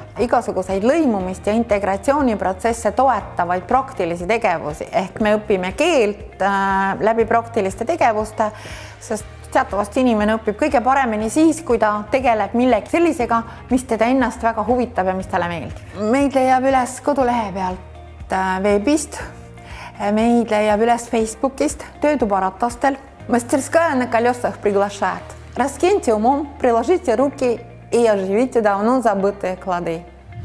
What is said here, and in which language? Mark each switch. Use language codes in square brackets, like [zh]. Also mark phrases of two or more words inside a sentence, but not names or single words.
[et] Igasuguseid lõimumist ja integratsiooniprotsesse toetavaid praktilisi tegevusi ehk me õpime keelt läbi praktiliste tegevuste, sest teatavasti inimene õpib kõige paremini siis, kui ta tegeleb millegi sellisega, mis teda ennast väga huvitab ja mis talle meeldib. Meid leiab üles kodulehe pealt veebist, meid leiab üles Facebookist, töötuba ratastel. [ru] Мастерская на колесах приглашает. Раскиньте умом, приложите руки и оживите давно забытые клады.